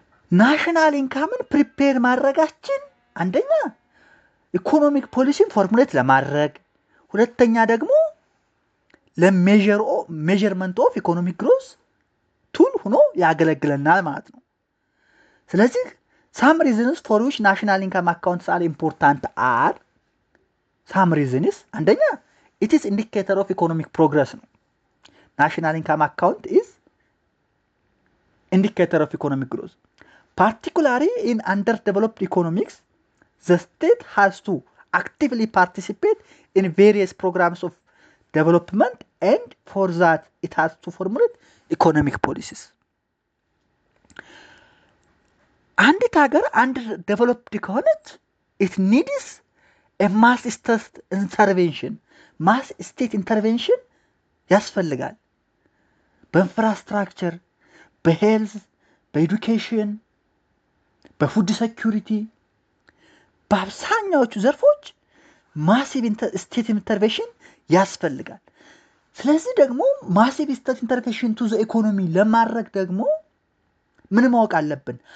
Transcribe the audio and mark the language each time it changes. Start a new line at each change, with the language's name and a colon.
Amharic: ናሽናል ኢንካምን ፕሪፔር ማድረጋችን አንደኛ ኢኮኖሚክ ፖሊሲን ፎርሙሌት ለማድረግ፣ ሁለተኛ ደግሞ ለሜዥርመንት ኦፍ ኢኮኖሚክ ግሮዝ ቱል ሆኖ ያገለግለናል ማለት ነው። ስለዚህ
English: ሳም ሪዝንስ ፎር ዊች ናሽናል ኢንካም አካውንትስ አር ኢምፖርታንት አር ሳም ሪዝንስ አንደኛ ኢት ኢዝ ኢንዲኬተር ኦፍ ኢኮኖሚክ ፕሮግረስ ነው። ናሽናል ኢንካም አካውንት ኢዝ ኢንዲኬተር ኦፍ ኢኮኖሚክ ግሮዝ particularly in underdeveloped economics, the state has to actively participate in various programs of development, and for that it has to formulate economic policies.
Amharic: አንዲት ሀገር አንድ ዴቨሎፕድ ከሆነች
English: it needs a mass state intervention
Amharic: ማስ ስቴት ኢንተርቬንሽን ያስፈልጋል። በኢንፍራስትራክቸር፣ በሄልዝ፣ በኤዱኬሽን፣ በፉድ ሴኩሪቲ፣ በአብዛኛዎቹ ዘርፎች ማሲቭ ስቴት ኢንተርቬንሽን ያስፈልጋል። ስለዚህ ደግሞ ማሲቭ ስቴት ኢንተርቬንሽን ቱ ዘ ኢኮኖሚ ለማድረግ ደግሞ ምን ማወቅ አለብን?